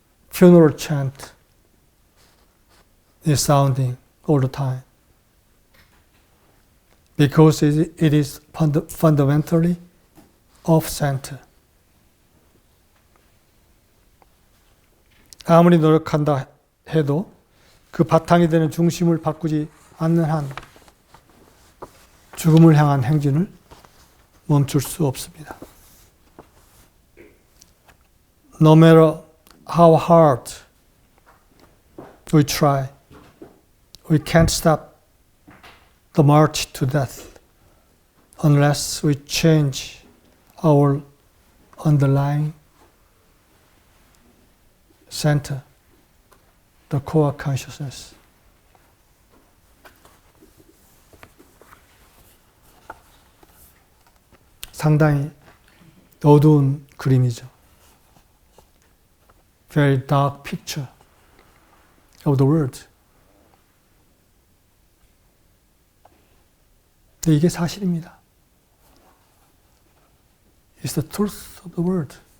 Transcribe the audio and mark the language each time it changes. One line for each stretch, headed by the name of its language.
English: Funeral chant is sounding all the time because it is fundamentally off-center.
Korean: 아무리 노력한다 해도 그 바탕이 되는 중심을 바꾸지 않는 한 죽음을 향한 행진을 멈출 수 없습니다.
English: No matter how hard we try, we can't stop the march to death unless we change our underlying center, the core consciousness.
Korean: 상당히 어두운 그림이죠.
English: Very dark picture of the world.
Korean: 근데 이게 사실입니다.
English: It's the truth of the world.